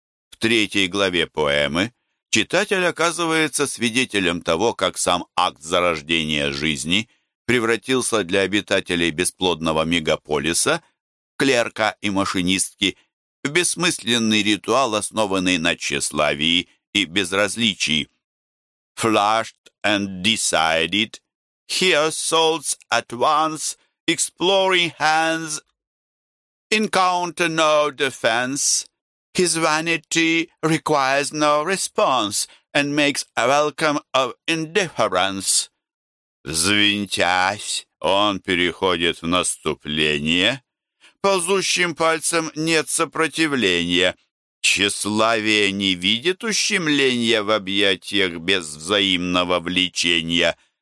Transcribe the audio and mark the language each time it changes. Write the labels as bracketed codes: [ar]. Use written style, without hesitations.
[ru] В третьей главе поэмы читатель оказывается свидетелем того, как сам акт зарождения жизни превратился для обитателей бесплодного мегаполиса, клерка и машинистки, в бессмысленный ритуал, основанный на тщеславии и безразличии. [en] «Flushed and decided, he assaults at once exploring hands, encounter no defense. His vanity requires no response and makes a welcome of indifference». [ru] Взвинтясь, он переходит в наступление. Ползущим пальцем нет сопротивления. Тщеславие не видит ущемления в объятиях без взаимного влечения.